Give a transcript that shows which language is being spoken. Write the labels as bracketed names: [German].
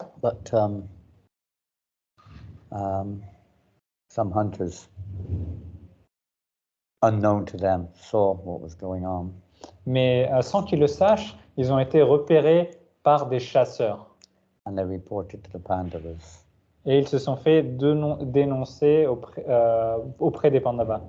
[English] But some hunters, unknown to them, saw what was going on. [French] Mais sans qu'ils le sachent, ils ont été repérés par des chasseurs. [English] And they reported to the Pandavas. [French] Et ils se sont fait dénoncer auprès des Pandavas.